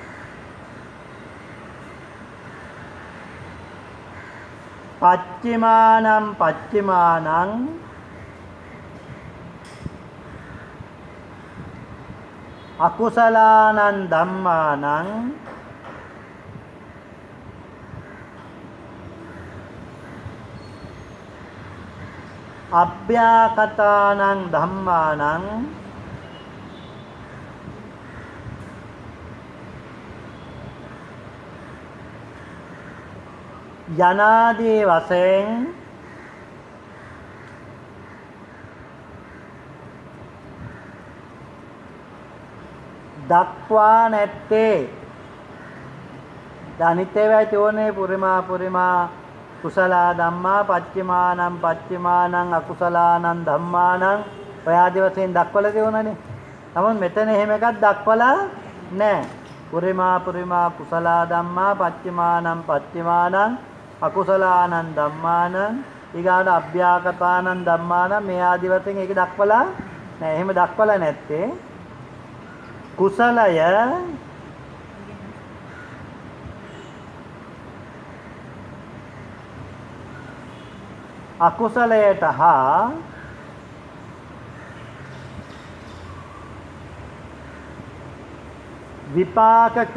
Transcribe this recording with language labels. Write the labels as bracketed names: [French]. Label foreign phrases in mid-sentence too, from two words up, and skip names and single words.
[Pali] පච්චිමානං අකුසලානං ධම්මානං අභ්‍යාකතානං ධම්මානං [Sinhala] යනාදී වශයෙන් දක්වා නැත්තේ. අනිත් ඒවායි තෝරන්නේ [Pali] පුරිමා කුසල ධම්මා පච්චිමානං අකුසලානං ධම්මානං [Sinhala] ඔය ආදී වශයෙන් දක්වලා තියෙනනේ. නමුත් මෙතන එහෙම එකක් දක්වලා නැහැ. [Pali] පුරිමා කුසල ධම්මා පච්චිමානං අකුසලානං ධම්මානං [Sinhala] ඊගාට [Pali] අභ්‍යාකතානං ධම්මානං [Sinhala] මේ ආදි වශයෙන් ඒක දක්වලා නෑ. එහෙම දක්වලා නැත්තේ කුසලය අකුසලයට හා විපාක